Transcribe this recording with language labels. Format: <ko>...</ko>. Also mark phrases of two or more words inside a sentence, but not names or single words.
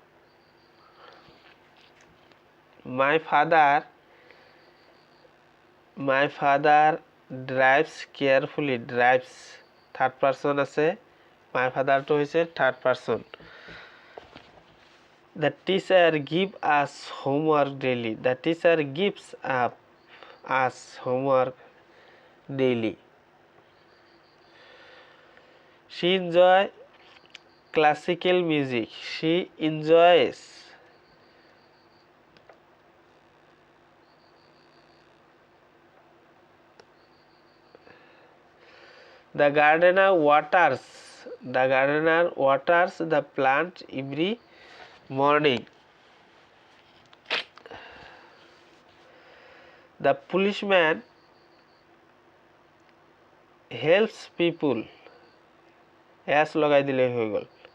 <en>my father my father drives carefully drives third person আছে মাই ফাদাৰটো হৈছে third person the teacher give us homework daily the teacher gives up us homework daily she enjoy classical music she enjoys the gardener waters the plant every morning the policeman helps people</en> <as>এস লগাই দিলে হৈ গ'ল</as>